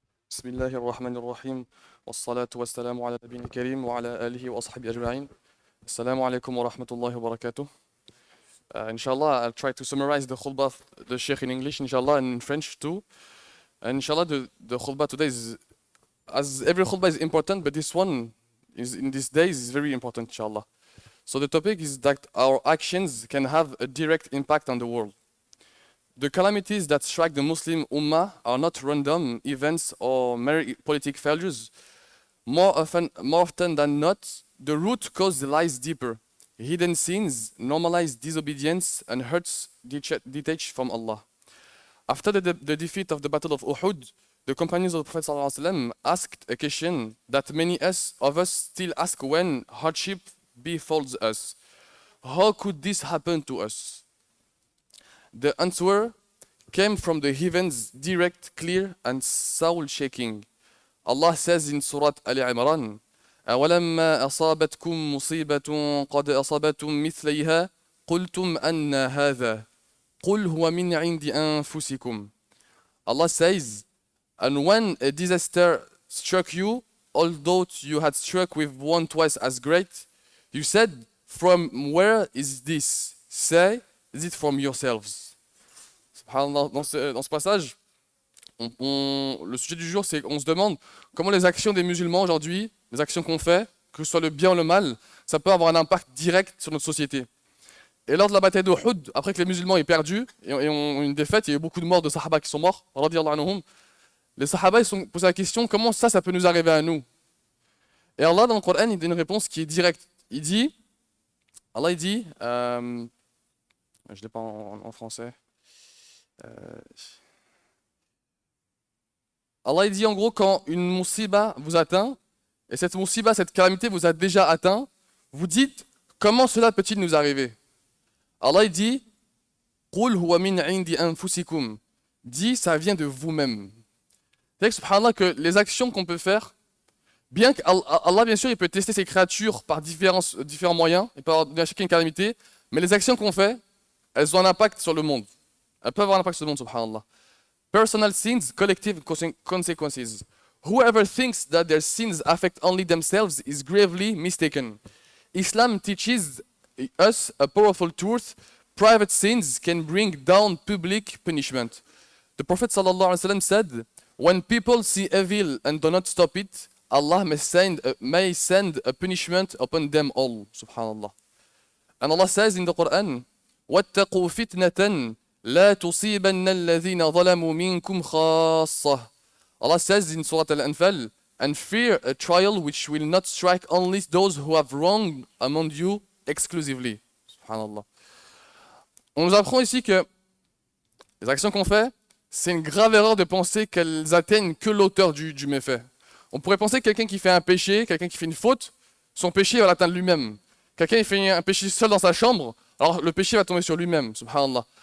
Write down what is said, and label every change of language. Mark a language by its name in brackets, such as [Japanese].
[Arabic] بسم الله الرحمن الرحيم والصلاة والسلام على نبينا الكريم وعلى آله وأصحابه أجمعين. Assalamu alaikum wa rahmatullahi wa barakatuh. [English] Inshallah, I'll try to summarize the khutbah, the Sheikh in English, inshallah, and in French too. And inshallah, the khutbah today is, as every khutbah is important, but this one is in these days is very important, inshallah. So the topic is that our actions can have a direct impact on the world. The calamities that strike the Muslim Ummah are not random events or mere politic failures. More often than not, the root cause lies deeper. Hidden sins, normalized disobedience, and hurts detached from Allah. After the defeat of the Battle of Uhud, the companions of the Prophet ﷺ asked a question that many of us still ask when hardship befalls us. How could this happen to us? The answer came from the heavens, direct, clear, and soul-shaking. Allah says in Surah Ali Imran, [Arabic] أَوَلَمَّا أَصَابَتْكُم مُّصِيبَةٌ قَدْ أَصَابَتُم مِّثْلَيْهَا قُلْتُمْ أَنَّ هَذَا قُلْ هُوَ مِنْ عِندِ أَنفُسِكُمْ. [English] Allah says, and when a disaster struck you, although you had struck with one twice as great, you said, from where is this? Say, is it from yourselves? [French] Subhanallah, dans ce passage, le sujet du jour, c'est qu'on se demande comment les actions des musulmans aujourd'hui, les actions qu'on fait, que ce soit le bien ou le mal, ça peut avoir un impact direct sur notre société. Et lors de la bataille d'Uhud, après que les musulmans aient perdu et ont une défaite, il y a eu beaucoup de morts de sahaba qui sont morts, radiyallahu anhum. Les sahaba ils se sont posé la question, comment ça peut nous arriver à nous? Et Allah dans le Coran, il donne une réponse qui est directe. Allah il dit, je ne l'ai pas en français. Allah il dit en gros, quand une musiba vous atteint, et cette musiba, cette calamité vous a déjà atteint, vous dites, comment cela peut-il nous arriver? Allah il dit, [Arabic] قُلْ هُوَ مِنْ عِنْدِ أَنفُسِكُمْ. [French] Dit, ça vient de vous-même. C'est-à-dire que, subhanallah, que les actions qu'on peut faire, bien qu'Allah, bien sûr, il peut tester ses créatures par différents moyens, il peut avoir à chacun une calamité, mais les actions qu'on fait, elles ont un impact sur le monde. Elles peuvent avoir un impact sur le monde, subhanallah. [English] Personal sins, collective consequences. Whoever thinks that their sins affect only themselves is gravely mistaken. Islam teaches us a powerful truth. Private sins can bring down public punishment. The Prophet ﷺ said, when people see evil and do not stop it, Allah may send a punishment upon them all. Subhanallah. And Allah says in the Quran, [Arabic] وَاتَّقُوا فِتْنَةً لَا تُصِيبَنَّ الَّذِينَ ظَلَمُوا مِنْكُمْ خَاصَّةً. [English] Allah says in Surah Al-Anfal, and fear a trial which will not strike only those who have wronged among you exclusively. Subhanallah. [French] On nous apprend ici que les actions qu'on fait, c'est une grave erreur de penser qu'elles atteignent que l'auteur du méfait. On pourrait penser que quelqu'un qui fait un péché, quelqu'un qui fait une faute, son péché va l'atteindre lui-même. Quelqu'un qui fait un péché seul dans sa chambre, alors le péché va tomber sur lui-même, subhanallah.